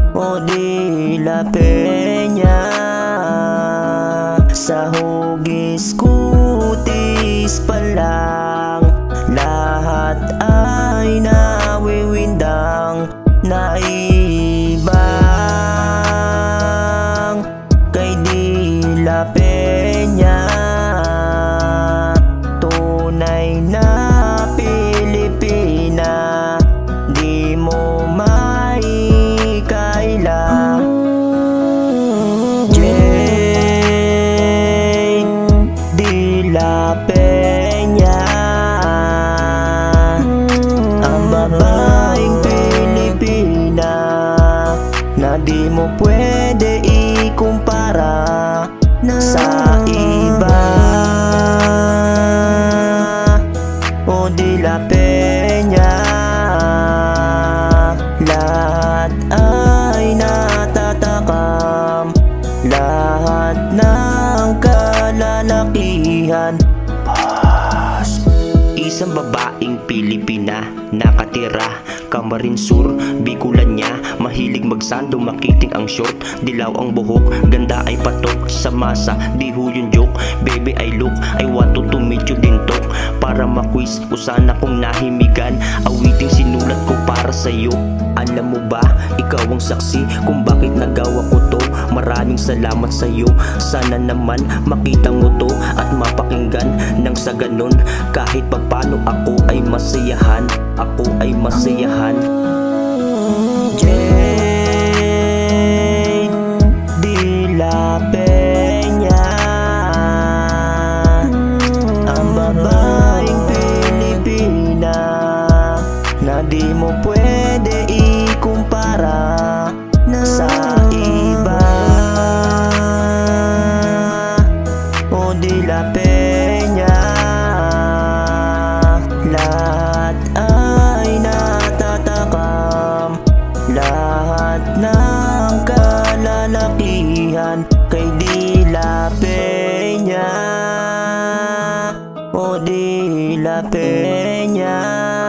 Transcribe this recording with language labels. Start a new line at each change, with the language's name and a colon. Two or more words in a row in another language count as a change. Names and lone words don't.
Filipino: o de la Peña. Sa hugis kutis pa lang, lahat ay nawiwindang, naibang kay de la Peña. Tunay na Pilipina, di mo maikaila. Jane de la Peña, ang babaeng Pilipina na di mo pwede ikumpara sa iba. O de la Peña, lahat ay natatakam, lahat ng kalalakihan. Isang babaeng Pilipina, nakatira Camarinessur, Bicolán niya. Mahilig magsando, makiting ang short, dilaw ang buhok, ganda ay patok sa masa, di ho yung joke.
English: Baby I look, I want to meet you dintok,
Filipino: para maquiz ko sana kung nahimigan. Awiting sinulat ko para sa'yo. Alam mo ba, ikaw ang saksi kung bakit nagawa ko to. Maraming salamat sa'yo, sana naman makita mo to at mapakinggan. Nang sa ganun, kahit papano ako ay masayahan, ako ay masayahan. Jane de la Peña, ang babaeng Pilipina na di mo pwede ikumpara sa iba. O de la Peña, lahat ay natatakam, lahat ng kalalakihan kay de la Peña. O de la Peña.